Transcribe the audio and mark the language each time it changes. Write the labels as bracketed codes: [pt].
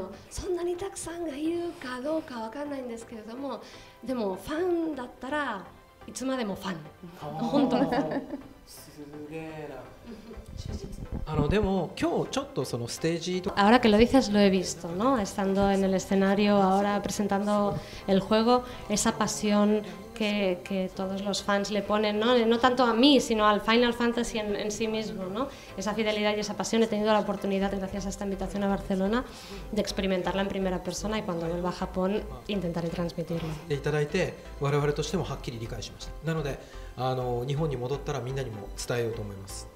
[ja] そんなにたくさんがいるかどうかわかんないんですけれども、でもファンだったらいつまでもファン。本当のファン。すげえな。でも今日ちょっとそのステージと [es] Ahora que lo dices lo he visto, ¿no? Estando en el escenario ahora presentando el juego, esa pasión que todos los fans le ponen, ¿no? No tanto a mí, sino al Final Fantasy en sí mismo, ¿no? Esa fidelidad y esa pasión. He tenido la oportunidad, gracias a esta invitación a Barcelona, de experimentarla en primera persona, y cuando vuelva a Japón intentaré transmitirlo. [ja] いただいて我々としてもはっきり理解しました。なので日本に戻ったらみんなにも伝えようと思います。